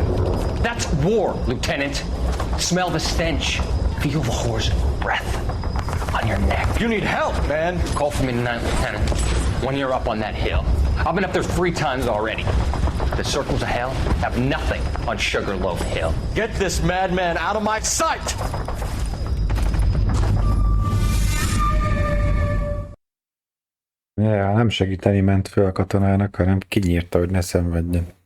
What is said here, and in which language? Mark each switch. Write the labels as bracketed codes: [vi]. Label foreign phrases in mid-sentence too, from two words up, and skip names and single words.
[en] That's war, Lieutenant. Smell the stench. Feel the horse's breath on your neck. You need help, man. Call for me tonight, Lieutenant, when you're up on that hill. I've been up there 3 times already. The circles of hell have nothing on Sugarloaf Hill. Get this madman out of my sight! [hu] Ja, nem segíteni ment föl a katonának, hanem kinyírta, hogy ne szenvedjen.